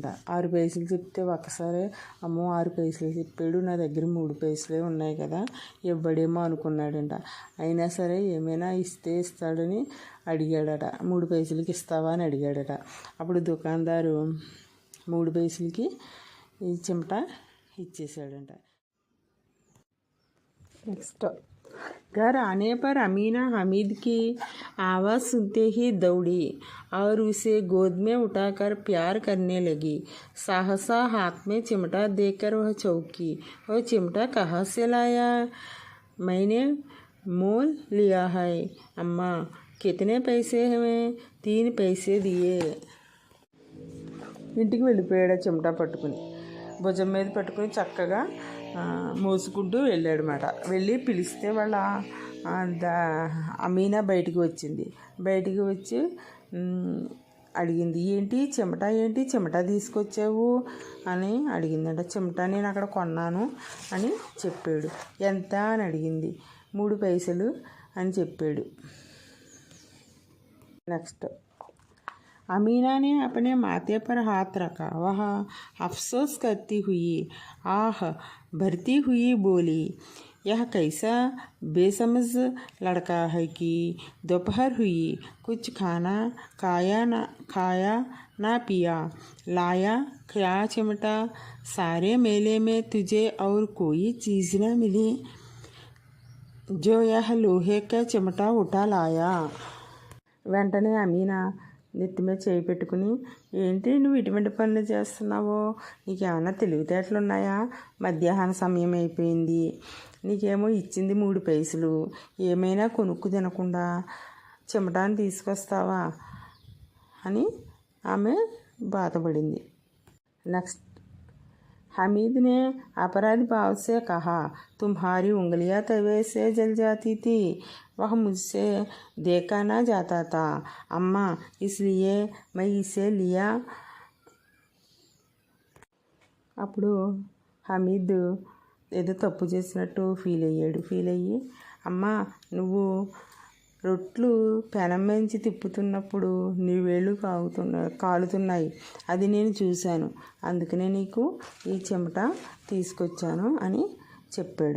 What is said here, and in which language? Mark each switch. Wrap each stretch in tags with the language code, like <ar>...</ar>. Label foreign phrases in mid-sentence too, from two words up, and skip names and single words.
<te>6 పైసలు చెప్తే ఒక్కసారి అమ్మో 6 పైసలు చెప్పాడు, నా దగ్గర 3 పైసలే ఉన్నాయి కదా, ఇవ్వడేమో అనుకున్నాడంట. అయినా సరే ఏమైనా ఇస్తే ఇస్తాడని అడిగాడట. 3 పైసలకి ఇస్తావా అని అడిగాడట. అప్పుడు దుకాణదారు 3 పైసలకి ఈ చిమట ఇచ్చేసాడంట. నెక్స్ట్.</te> <hi>घर आने पर अमीना हामिद की आवाज़ सुनते ही दौड़ी और उसे गोद में उठाकर प्यार करने लगी। सहसा हाथ में चिमटा देकर वह चौंकी। वह चिमटा कहाँ से लाया? मैंने मोल लिया है अम्मा। कितने पैसे हैं? 3 पैसे दिए।</hi> <te>ఇంటికి వెళ్ళిపోయాడు చిమటా పట్టుకుని. భుజం మీద పట్టుకుని చక్కగా మోసుకుంటూ వెళ్ళాడనమాట. వెళ్ళి పిలిస్తే వాళ్ళ అమీనా బయటికి వచ్చింది. బయటికి వచ్చి అడిగింది, ఏంటి చెమట తీసుకొచ్చావు అని అడిగిందంట. చెమట నేను అక్కడ కొన్నాను అని చెప్పాడు. ఎంత అని అడిగింది. 3 పైసలు అని చెప్పాడు. నెక్స్ట్.</te> <hi>अमीना ने अपने माथे पर हाथ रखा। वह अफसोस करती हुई आह भरती हुई बोली, यह कैसा बेसमझ लड़का है कि दोपहर हुई, कुछ खाया ना पिया, लाया क्या चिमटा? सारे मेले में तुझे और कोई चीज़ न मिली जो यह लोहे का चिमटा उठा लाया।</hi> <te>వెంటనే అమీనా నెత్తి మీద చేయి పెట్టుకుని, ఏంటి నువ్వు ఇటువంటి పనులు చేస్తున్నావో, నీకేమన్నా తెలివితేటలు ఉన్నాయా? మధ్యాహ్న సమయం అయిపోయింది, నీకేమో ఇచ్చింది 3 పైసలు, ఏమైనా కొనుక్కు తినకుండా చెమటాన్ని తీసుకొస్తావా అని ఆమె బాధపడింది. నెక్స్ట్,</te> <hi>हामिद ने अपराधी भाव से कहा, तुम्हारी उंगलियां तवे से जल जाती थी, वह मुझसे देखा ना जाता था अम्मा, इसलिए मैं इसे लिया.</hi> <te>అప్పుడు హమీద్ ఏదో తప్పు చేసినట్టు ఫీల్ అయ్యి, అమ్మ నువ్వు రొట్లు పెనం నుంచి తిప్పుతున్నప్పుడు నీ వేళ్ళు కాలుతున్నాయి, అది నేను చూశాను, అందుకనే నీకు ఈ చెమట తీసుకొచ్చాను అని చెప్పాడు.</te>